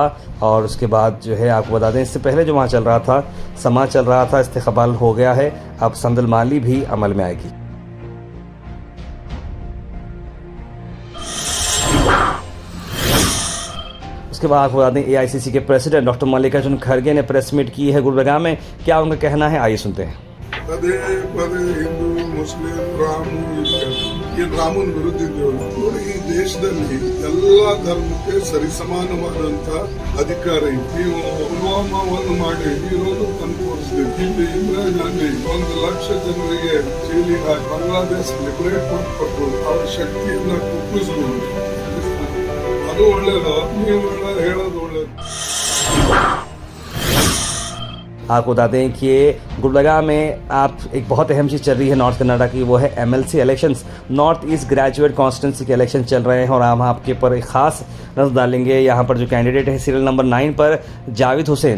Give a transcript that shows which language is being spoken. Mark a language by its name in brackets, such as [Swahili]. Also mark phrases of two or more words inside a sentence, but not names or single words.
[Hindi] और उसके बाद जो है आपको बता दें, इससे पहले जो वहाँ चल रहा था, समा चल रहा था, इस्तकबाल हो गया है। अब संदल माली भी अमल में आएगी। उसके बाद आपको बता दें AICC के प्रेसिडेंट डॉक्टर मल्लिकार्जुन खड़गे ने [English] press meet [Hindi] की है गुलबर्गा में। क्या उनका कहना है, आइए सुनते हैं। [Kannada] ಪದೇ ಪದೇ ಹಿಂದೂ ಮುಸ್ಲಿಂ ಈ ರಾಮನ ವಿರುದ್ಧ ನೋಡಿ, ಈ ದೇಶದಲ್ಲಿ ಎಲ್ಲಾ ಧರ್ಮಕ್ಕೆ ಸರಿಸಮಾನವಾದಂತ ಅಧಿಕಾರ ಇತ್ತು. ನೀವು ಪುಲ್ವಾಮಾವನ್ನು ಮಾಡಿ ಇರೋದು ತಂದುಕೊಡಿಸ್ತೀವಿ. ಇಲ್ಲಿ ಇಂದಿರಾ ಗಾಂಧಿ 1 ಲಕ್ಷ ಜನರಿಗೆ ಜೈಲಿಗೆ ಹಾಕಿ ಬಾಂಗ್ಲಾದೇಶ ಲಿಬರೇಟ್ ಮಾಡಿಕೊಟ್ಟು ಅವರ ಶಕ್ತಿಯನ್ನ ಕುಗ್ಗಿಸ್ಬೋದು. ಅದು ಒಳ್ಳೇದು, ನೀವು ಹೇಳೋದು ಒಳ್ಳೇದು. [Hindi] आपको बता दें कि गुलबर्गा में आप एक बहुत अहम चीज़ चल रही है नॉर्थ कनाडा की, वो है MLC इलेक्शंस। नॉर्थ ईस्ट ग्रेजुएट कॉन्स्टिट्यूंसी के इलेक्शन चल रहे हैं और हम आपके पर एक ख़ास नजर डालेंगे। यहाँ पर जो कैंडिडेट है [English] serial number [Hindi] 9 पर जावेद हुसैन।